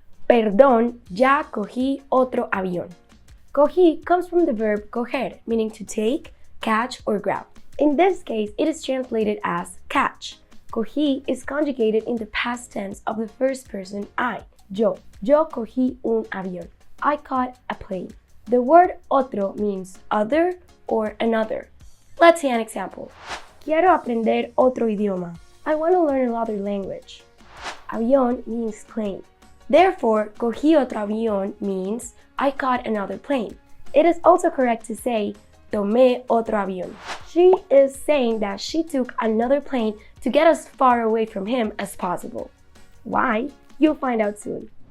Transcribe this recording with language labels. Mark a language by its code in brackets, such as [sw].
[es] Perdón, ya cogí otro avión. [en] Cogí comes from the verb coger, meaning to take, catch, or grab. In this case, it is translated as catch. Cogí is conjugated in the past tense of the first person I, yo. [es] Yo cogí un avión. [en] I caught a plane. The word otro means other or another. Let's see an example. [es] Quiero aprender otro idioma. [en] I want to learn another language. Avión means plane. Therefore, [es] cogí otro avión [en] means I caught another plane. It is also correct to say [es] tomé otro avión. [en] She is saying that she took another plane to get as far away from him as possible. Why? You'll find out soon.